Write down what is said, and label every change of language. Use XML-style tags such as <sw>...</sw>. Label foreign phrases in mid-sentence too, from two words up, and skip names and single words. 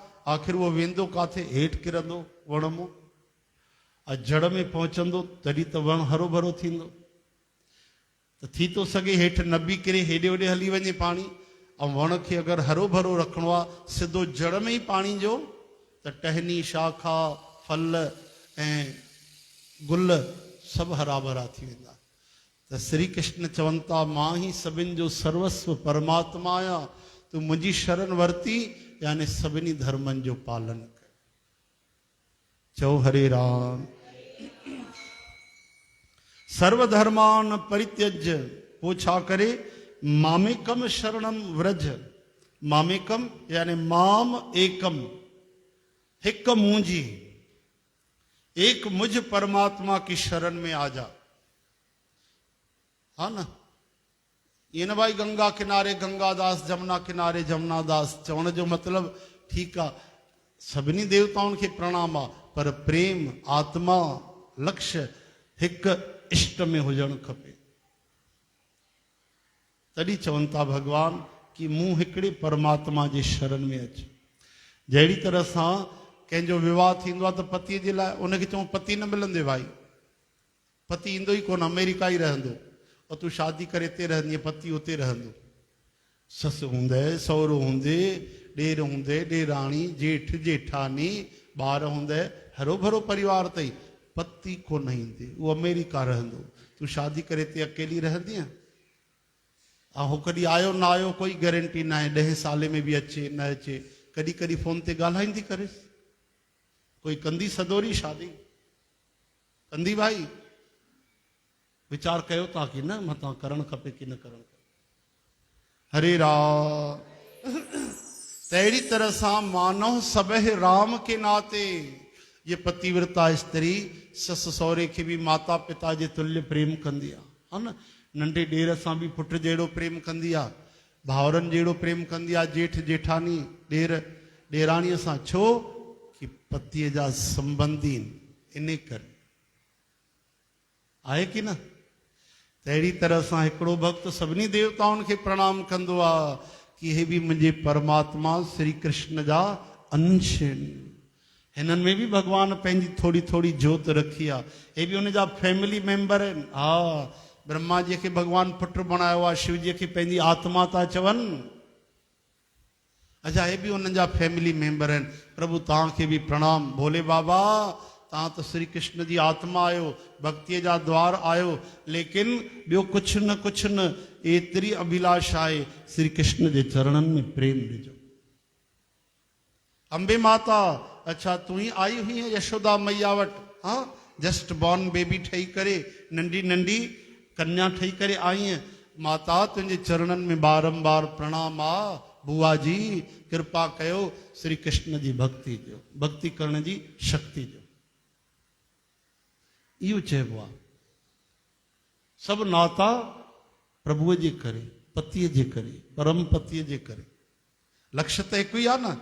<sd>आख़िर उहो वेंदो काथे, हेठि किरंदो वण मां, जड़ में पहुचंदो तॾहिं त वण हरो भरो थींदो। त थी थो सघे हेठि न बि किरे, हेॾे होॾे हली वञे पाणी। ऐं वण खे अगरि हरो भरो रखिणो आहे, सिधो जड़ में ई पाणी ॾियो, त टहनी शाखा फल ऐं गुल सभु हरा भरा थी वेंदा। त श्री कृष्ण चवनि था मां ई सभिनि जो सर्वस्व परमात्मा आहियां, तूं मुंहिंजी शरण वरिती यानी सभिनी धर्मनि जो पालन कर। चओ हरे राम।</sd> <sa>सर्वधर्मान परित्यज्य,</sa> <sd>पोइ छा करे,</sd> <sa>मामेकम शरणम व्रज।</sa> <sd>मामेकम यानी</sd> <sa>माम एकम,</sa> <sd>हिक मुंहिंजी,</sd> <hi>एक मुझ परमात्मा की शरण में आ जा।</hi> <sd>हा न, ये न भाई गंगा किनारे गंगादास, जमुना किनारे जमुनादास। चवण जो मतिलब ठीकु आहे, सभिनी देवताउनि खे प्रणाम आहे, पर प्रेम आत्मा लक्ष्य हिकु इष्ट में हुजणु खपे। तॾहिं चवनि था भगवान कि मूं हिकिड़े परमात्मा जे शरण में अच। जहिड़ी तरह सां कंहिंजो विवाह थींदो आहे त पतीअ जे लाइ उनखे चऊं पति न मिलंदे भाई, पति ईंदो ई कोन, अमेरिका ई रहंदो, और तूं शादी करे हिते रहंदीअ, पति उते रहंदो। ससु हूंदे, सहुरो हूंदे, ॾेर हूंदे, ॾेराणी, जेठ जेठानी, ॿार हूंदे, हरो भरो परिवार अथई, पति कोन ईंदे, उहो अमेरिका रहंदो। तूं शादी करे हिते अकेली रहंदीअ, ऐं कॾहिं आयो न आयो कोई गारंटी न आहे, 10 साल में बि अचे न अचे। कॾहिं कॾहिं फोन ते ॻाल्हाईंदी करेसि, कोई कंदी सदोरी शादी, कंदी भाई? वीचार कयो था कि न मतां करणु खपे कि न करणु खपे? हरे राम। तहिड़ी तरह सां</sd> <hi>मानव सबह राम के नाते,</hi> <sd>ये पतिव्रता स्त्री ससु सहुरे खे बि माता पिता जे तुल्य प्रेम कंदी आहे, हा न। नंढे ॾेर सां बि पुट जहिड़ो प्रेम कंदी आहे, भाउरनि जहिड़ो प्रेम कंदी आहे, जेठ जेठानी ॾेर ॾेराणीअ सां। छो कि पतीअ जा संबंधी इन करे, आहे कि न? तहिड़ी तरह सां हिकिड़ो भक्त सभिनी देवताउनि खे प्रणाम कंदो आहे कि हे बि मुंहिंजे परमात्मा श्री कृष्ण जा अंश आहिनि। हिननि में बि भगवान पंहिंजी थोरी थोरी जोत रखी आहे, हे बि हुन जा</sd> <en>family member</en> <sd>आहिनि। हा, ब्रह्मा जी खे भगवान पुट बणायो आहे, शिव जी खे पंहिंजी आत्मा था चवनि। अच्छा, हे बि हुननि जा</sd> <en>family member</en> <sd>आहिनि। प्रभु तव्हांखे बि प्रणाम। भोले बाबा, तव्हां त श्री कृष्ण जी आत्मा आहियो, भक्तीअ जा द्वार आहियो, लेकिन ॿियो कुझु न एतिरी अभिलाषा आहे, श्री कृष्ण जे चरणनि में प्रेम ॾिजो। अंबे माता, अच्छा तूं ई आई हुई यशोदा मैया वटि? हा,</sd> <en>just born baby</en> <sd>ठही करे, नंढी नंढी कन्या ठही करे आई। माता तुंहिंजे चरणनि में बारंबार प्रणाम आहे। बुआ जी कृपा कयो, श्री कृष्ण जी भक्ति ॾियो, भक्ति करण जी शक्ति ॾियो। इहो चइबो आहे। सभु नाता प्रभुअ जे करे, पतीअ जे करे, परम पतीअ जे करे। लक्ष्य त हिकु ई आहे न।</sd>